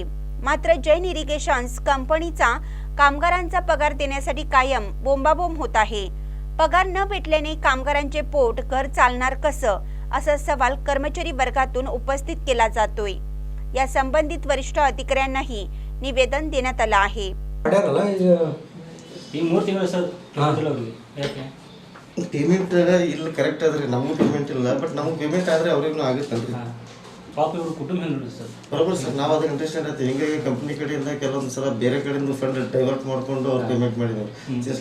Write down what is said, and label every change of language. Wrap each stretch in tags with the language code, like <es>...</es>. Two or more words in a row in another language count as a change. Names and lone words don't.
<mr>मात्र जैन इरिगेशन्स कंपनीचा कामगारांचा पगार देण्यासाठी कायम बोंबाबोंब होत आहे। पगार न भेटल्याने कामगारांचे पोट घर चालणार कसं असा सवाल कर्मचारी वर्गातून उपस्थित केला जातोय। या संबंधित वरिष्ठ अधिकाऱ्यांनाही निवेदन देण्यात आलं आहे।</mr> <kn>ಪೇಮೆಂಟ್ ಇಲ್ಲ ಕರೆಕ್ಟ್ ಆದ್ರೆ ನಮಗೂ ಪೇಮೆಂಟ್ ಇಲ್ಲ ಬಟ್ ನಮಗೆ ಪೇಮೆಂಟ್ ಆದ್ರೆ ಅವರಿಗೂ ಆಗುತ್ತಲ್ರಿ ಪಾಪ ಇವರು ಕುಟುಂಬ ಹೆಂಗ್ ಸರ್ ಬರೋબર ಸರ್ ನಾವು ಅದಕ್ಕೆ ಅಂಡರ್ಸ್ಟ್ಯಾಂಡ್ ಆಯ್ತು ಹಿಂಗಾಗಿ ಕಂಪ್ನಿ ಕಡೆಯಿಂದ ಕೆಲವೊಂದು ಸಲ ಬೇರೆ ಕಡೆಯಿಂದ</kn> <en>fund divert</en> <kn>ಮಾಡ್ಕೊಂಡು ಅವ್ರು ಪೇಮೆಂಟ್ ಮಾಡಿದ್ದಾರೆ ಸಿನ್ಸ್</kn>